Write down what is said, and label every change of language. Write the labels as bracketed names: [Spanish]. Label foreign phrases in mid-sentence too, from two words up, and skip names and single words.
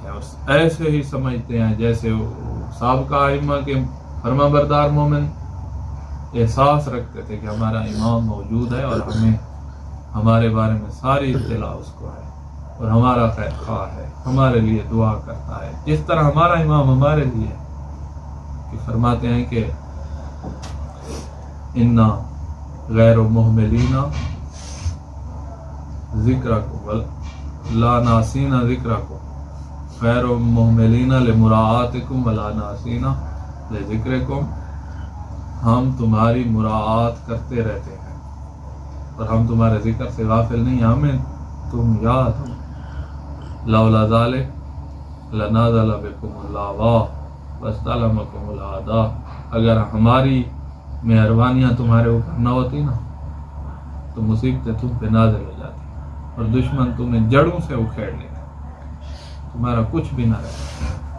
[Urdu] ہیں، ایسے ہی سمجھتے ہیں جیسے سابقہ ائمہ کے فرما بردار مومن احساس رکھتے تھے کہ ہمارا امام موجود ہے اور ہمیں ہمارے بارے میں ساری اطلاع اس کو ہے، اور ہمارا خیر خواہ ہے، ہمارے لیے دعا کرتا ہے، جس طرح ہمارا امام ہمارے لیے کہ فرماتے ہیں کہ [Arabic] إنا غير مهملين ذكركم لا ناسين ذكركم غير مهملين لمراعاتكم ولا ناسين لذكركم. [Urdu] ہم تمہاری مراعات کرتے رہتے ہیں اور ہم تمہارے ذکر سے غافل نہیں، ہمیں تم یاد ہو. [Arabic] لولا ذلك لنزل بكم اللأواء واصطلمكم الأعداء. [Urdu] اگر ہماری مہربانیاں تمہارے اوپر نہ ہوتی نا تو مصیبتیں تم پہ نازل ہو جاتی اور دشمن تمہیں جڑوں سے اکھیڑ لیتے، تمہارا کچھ بھی نہ رہتا.